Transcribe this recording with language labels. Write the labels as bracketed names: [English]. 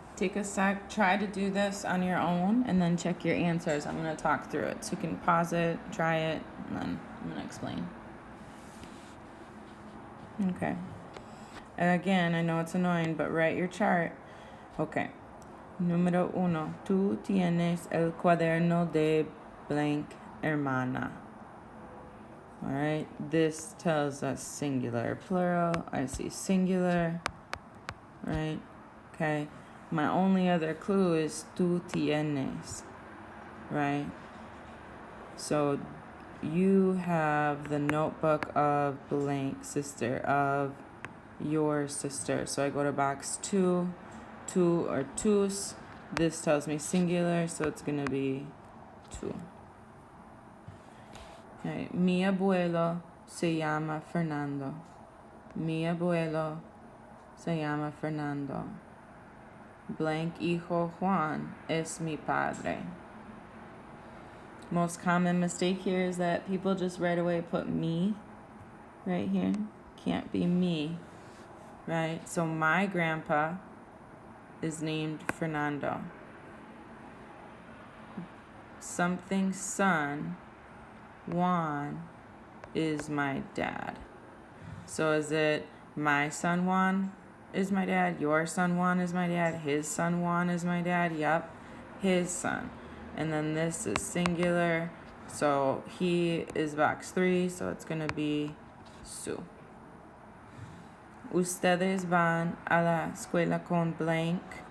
[English] take a sec, try to do this on your own, and then check your answers. I'm going to talk through it. So you can pause it, try it, and then I'm going to explain. Okay. Again, I know it's annoying, but write your chart. [Spanish] Okay. Número 1. Tú tienes el cuaderno de blank hermana. [English] All right. This tells us singular, plural. I see singular. Right. Okay. My only other clue is [Spanish] tú tienes. [English] Right. So you have the notebook of blank sister, of your sister. So I go to box 2, tú or tus. This tells me singular, so it's going to be tú. Okay. [Spanish] Mi abuelo se llama Fernando. Mi abuelo se llama Fernando. Blank hijo Juan es mi padre. [English] Most common mistake here is that people just right away put me right here. Can't be me, right? So my grandpa is named Fernando. Something son, Juan, is my dad. So is it my son Juan is my dad, your son Juan is my dad, his son Juan is my dad? Yep, his son. And then this is singular, so he is box 3, so it's going to be su. [Spanish] Ustedes van a la escuela con blank.